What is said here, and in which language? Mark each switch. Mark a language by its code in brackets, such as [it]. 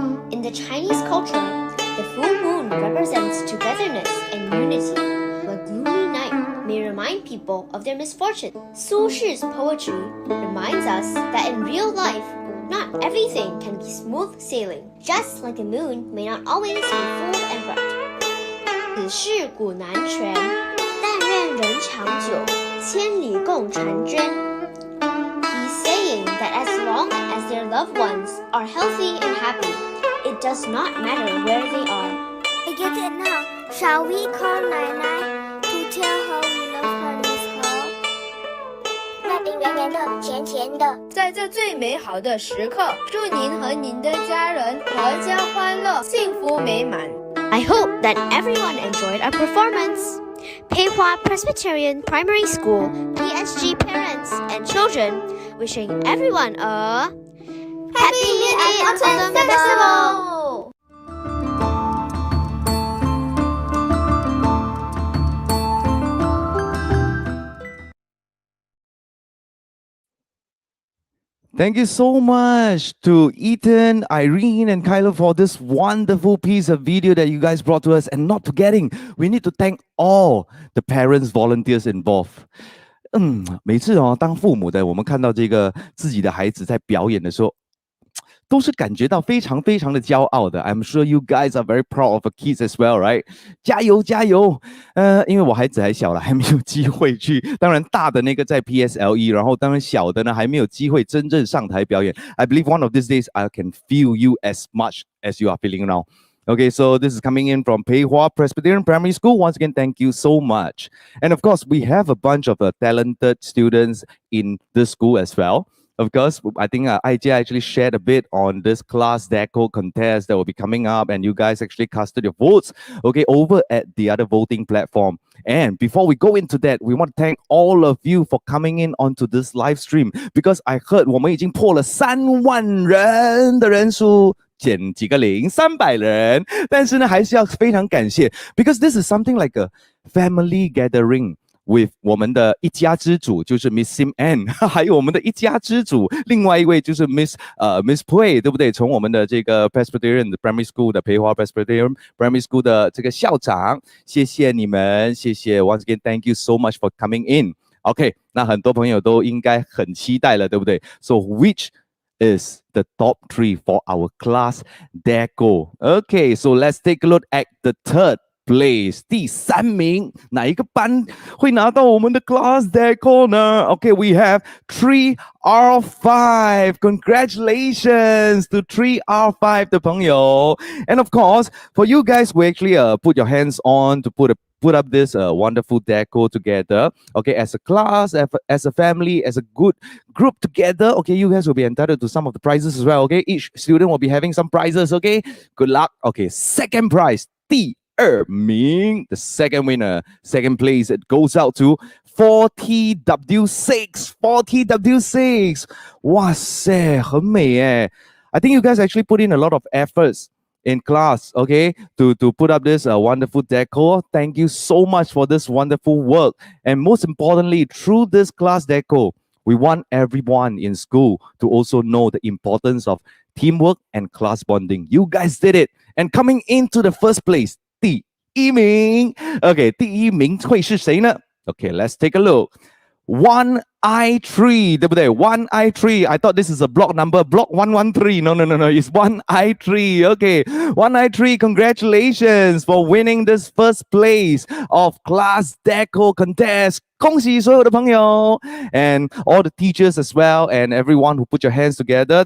[en] In the Chinese culture, the full moon represents togetherness and unity. A gloomy night may remind people of their misfortune. Su Shi's poetry reminds us that in real life, not everything can be smooth sailing, just like the moon may not always be full and bright. [zh] 此事古难全，但愿人长久，千里共婵娟。 [en] He's saying that as long as their loved ones are healthy and happy, it does not matter where they are. I get it now. Shall we call Nai to tell her we love her and miss her? [zh] 那饼圆圆的，甜甜的。在这最美好的时刻，祝您和您的家人阖家欢乐，幸福美满。 [en] I hope that everyone enjoyed our performance. Peihua Presbyterian Primary School, PSG parents and children, wishing everyone a Happy Mid-Autumn Festival! Thank you so much to Ethan, Irene, and Kyla for this wonderful piece of video that you guys brought to us. And not forgetting, we need to thank all the parents, volunteers involved. [zh] 每次当父母的，我们看到这个自己的孩子在表演的时候，都是感觉到非常非常的骄傲的。 [en] I'm sure you guys are very proud of your kids as well, right? [zh] 加油加油！因为我孩子还小了，还没有机会去。当然大的那个在 PSLE， 然后当然小的呢还没有机会真正上台表演。 [en] I believe one of these days I can feel you as much as you are feeling now. Okay, so this is coming in from Peihua Presbyterian Primary School. Once again, thank you so much. And of course, we have a bunch of talented students in the school as well. Of course, I think IJ actually shared a bit on this class deco contest that will be coming up, and you guys actually casted your votes, okay, over at the other voting platform. And before we go into that, we want to thank all of you for coming in onto this live stream, because I heard [zh] 我们已经破了3万人的人数。减几个零，300人，但是呢，还是要非常感谢 ， [en] because this is something like a family gathering with [zh] 我们的一家之主，就是 Miss Sim Ann， 还有我们的一家之主，另外一位就是 Miss Pui， 对不对？从我们的这个 Presbyterian Primary School 的培华 Presbyterian Primary School 的这个校长，谢谢你们，谢谢 ， [en] once again thank you so much for coming in。 [zh] OK， 那很多朋友都应该很期待了，对不对 ？ [en] So which is the top 3 for our class deco. Okay, so let's take a look at the third place. [zh] 第3名，哪一个班会拿到我们的 class deco 呢 ？ [en] Okay, we have 3R5. Congratulations to 3R5 [zh] 的朋友。 [en] And of course, for you guys who actually put your hands on to put up this wonderful deco together, okay, as a class, as a family, as a good group together, okay, you guys will be entitled to some of the prizes as well, okay? Each student will be having some prizes, okay? Good luck. Okay, second prize, [zh] 第2名, [en] the second winner, second place, it goes out to 40W6, 40W6. [zh] 哇塞，很美耶。 [en] I think you guys actually put in a lot of efforts in class, okay, to put up this wonderful deco. Thank you so much for this wonderful work. And most importantly, through this class deco, we want everyone in school to also know the importance of teamwork and class bonding. You guys did it. And coming into the first place, [zh] 第1名. Okay, 第1名会是谁呢? [en] Okay, let's take a look. 1I3, [zh] 对不对 [en] ？1I3. I thought this is a block number, block 113. No. It's 1I3. Okay, 1I3. Congratulations for winning this first place of class deco contest. [zh] 恭喜所有的朋友 [en] and all the teachers as well, and everyone who put your hands together.